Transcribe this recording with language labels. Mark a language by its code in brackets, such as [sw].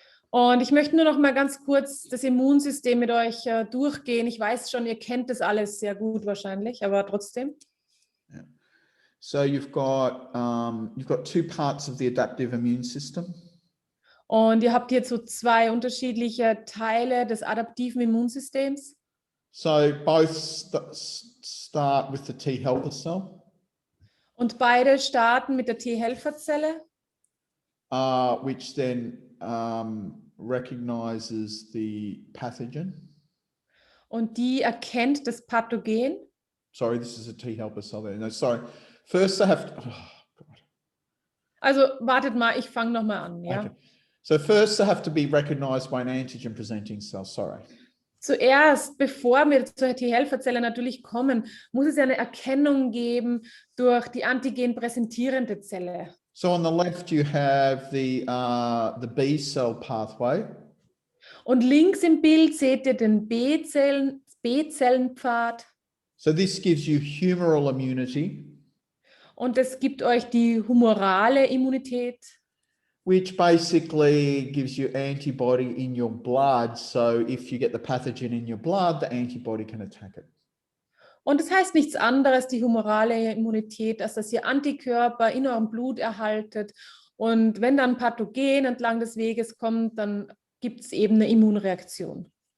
[de] Und ich möchte nur noch mal ganz kurz das Immunsystem mit euch durchgehen. Ich weiß schon, ihr kennt das alles sehr gut wahrscheinlich, aber trotzdem. [en] Yeah. So you've got two parts of the adaptive immune system. [de] Und ihr habt hier so zwei unterschiedliche Teile des adaptiven Immunsystems. [en] So both start with the T helper cell. [de] Und beide starten mit der T-Helferzelle. [en] Which then recognizes the pathogen. [de] Und die erkennt das Pathogen. [en] Sorry, this is a T helper cell there. No, sorry. First they have to, [de] Also wartet mal, ich fange nochmal an. Ja? Okay. [en] So first they have to be recognized by an antigen presenting cell. Sorry. [de] Zuerst, bevor wir zur T-Helferzelle natürlich kommen, muss es ja eine Erkennung geben durch die antigenpräsentierende Zelle. [en] So on the left you have the B-cell pathway. [de] Und links im Bild seht ihr den B-Zellenpfad. [en] So this gives you humoral immunity. [de] Und das gibt euch die humorale Immunität. [en] Which basically gives you antibody in your blood. So if you get the pathogen in your blood, the antibody can attack it. [de] Und das heißt nichts anderes, die humorale Immunität, als dass ihr Antikörper in eurem Blut erhaltet. Und wenn dann ein Pathogen entlang des Weges kommt, dann gibt es eben eine Immunreaktion.